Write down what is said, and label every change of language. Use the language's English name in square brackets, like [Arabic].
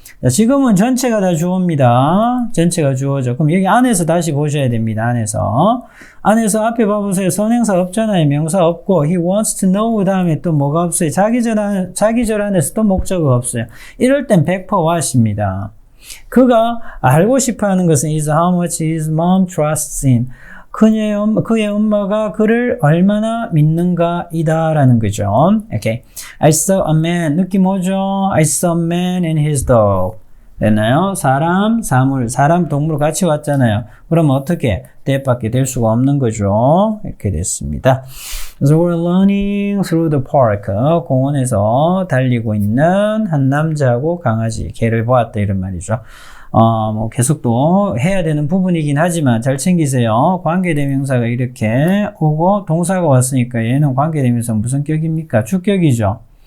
[Korean] 자, 지금은 전체가 다 주어입니다. 전체가 주어죠. 그럼 여기 안에서 다시 보셔야 됩니다. 안에서 앞에 봐보세요. 선행사 없잖아요. 명사 없고 [English] he wants to know [Korean] 다음에 또 뭐가 없어요. 자기절 안에서 또 목적어가 없어요. 이럴 땐 100% what입니다. 그가 알고 싶어 하는 것은 [English] is how much his mom trusts him. [Korean] 그의 엄마가 그를 얼마나 믿는가이다 라는 거죠. [English] Okay. I saw a man. [Korean] 느낌 오죠? [English] I saw a man and his dog. [Korean] 됐나요? 사람, 사물, 사람, 동물 같이 왔잖아요. 그러면 어떻게? that밖에 될 수가 없는 거죠. 이렇게 됐습니다. [English] So we're running through the park. [Korean] 공원에서 달리고 있는 한 남자하고 강아지, 개를 보았다 이런 말이죠. 뭐 계속 또 해야 되는 부분이긴 하지만 잘 챙기세요. 관계대명사가 이렇게 오고 동사가 왔으니까 얘는 관계대명사 무슨 격입니까? 주격이죠.